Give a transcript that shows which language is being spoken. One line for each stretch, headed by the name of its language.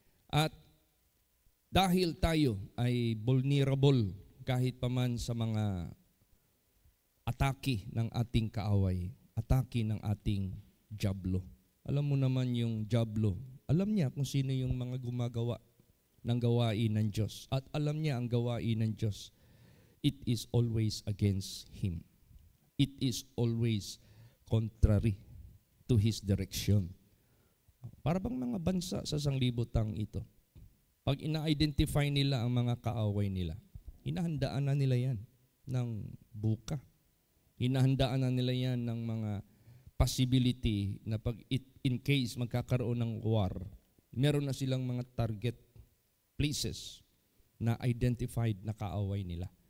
Filipino: At dahil tayo ay vulnerable kahit pa man sa mga atake ng ating kaaway, atake ng ating dyablo. Alam mo naman yung dyablo, alam niya kung sino yung mga gumagawa ng gawain ng Diyos. At alam niya ang gawain ng Diyos.
English: It is always against Him. It is always contrary to His direction.
Filipino: Para bang mga bansa sa sanglibutang ito, pag ina-identify nila ang mga kaaway nila, hinahandaan na nila yan ng buka. Hinahandaan na nila yan ng mga possibility na pag in case magkakaroon ng war, meron na silang mga target places na identified na kaaway nila.